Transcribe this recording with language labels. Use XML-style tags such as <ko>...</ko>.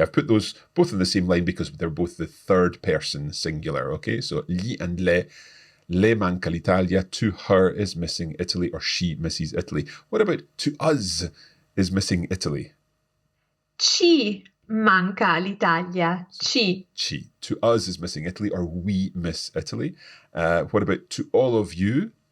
<en>I've put those both in the same line because they're both the third person singular, okay?</en> <it>So gli and le manca l'Italia.</it> <en>To her is missing Italy, or she misses Italy. What about to us is missing Italy?</en> <it>Ci manca l'Italia. Ci.</it> <en>To us is missing Italy, or we miss Italy. What about to all of you?</en>